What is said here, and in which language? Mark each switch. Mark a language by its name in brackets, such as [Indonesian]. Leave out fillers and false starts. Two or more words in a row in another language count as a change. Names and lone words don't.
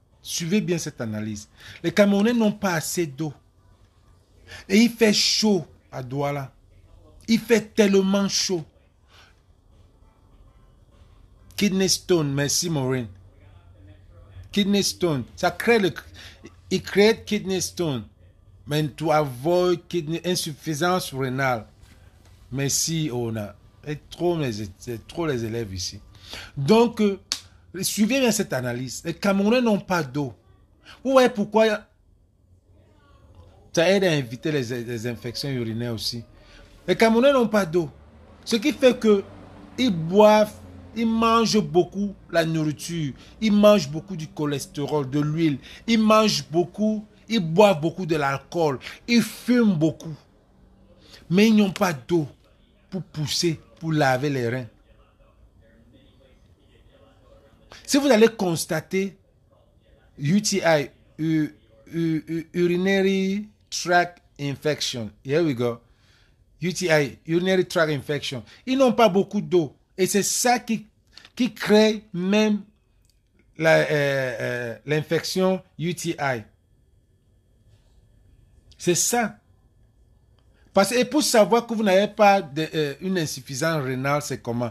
[French] Suivez bien cette analyse. Les Camerounais n'ont pas assez d'eau. Et il fait chaud à Douala. Il fait tellement chaud. [English] Kidney stone, [French] merci Maureen. [English] Kidney stone, [French] ça crée il crée [English] kidney stone. [French] Mais [English] to avoid [French] insuffisance rénale. Merci Ona. C'est trop les élèves ici. Donc, suivez bien cette analyse. Les Camerounais n'ont pas d'eau. Vous voyez pourquoi ça aide à éviter les infections urinaires aussi. Les Camerounais n'ont pas d'eau. Ce qui fait que ils boivent, ils mangent beaucoup la nourriture. Ils mangent beaucoup du cholestérol, de l'huile. Ils mangent beaucoup, ils boivent beaucoup de l'alcool. Ils fument beaucoup. Mais ils n'ont pas d'eau pour pousser, pour laver les reins. Si vous allez constater [English] UTI, urinary tract infection, here we go, UTI, urinary tract infection, [French] ils n'ont pas beaucoup d'eau. Et c'est ça qui crée même l'infection UTI. C'est ça. Et pour savoir que vous n'avez pas une insuffisance rénale, c'est comment?